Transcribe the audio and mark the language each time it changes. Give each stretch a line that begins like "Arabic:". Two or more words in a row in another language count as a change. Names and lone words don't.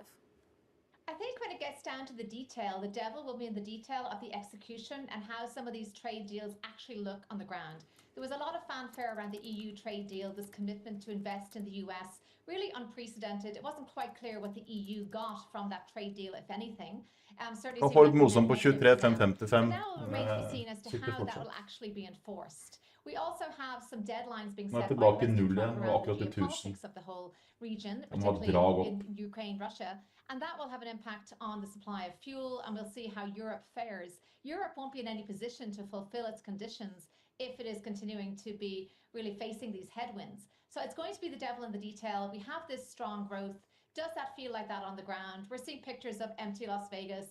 English: I think when it gets down to the detail, the devil will be in the detail of the execution and how some of these trade deals actually look on the ground. There was a lot of fanfare around the EU trade deal, this commitment to invest in the US, really unprecedented. It wasn't quite clear what the EU got from that trade deal, if anything.
Norwegian: Han får litt morsomt på 23,555.
English: Now it remains to be seen as to how that will actually be enforced. We also have some deadlines being
Norwegian: Nå er
English: set
Norwegian: jeg
English: by
Norwegian: tilbake i
English: President
Norwegian: null
English: Trump
Norwegian: igjen, det var
English: around the
Norwegian: akkurat til 1000.
English: geopolitics of the whole region,
Norwegian: Det må
English: particularly
Norwegian: dra opp.
English: in Ukraine, Russia, and that will have an impact on the supply of fuel, and we'll see how Europe fares. Europe won't be in any position to fulfill its conditions if it is continuing to be really facing these headwinds. So it's going to be the devil in the detail. We have this strong growth. Does that feel like that on the ground? We're seeing pictures of empty Las Vegas.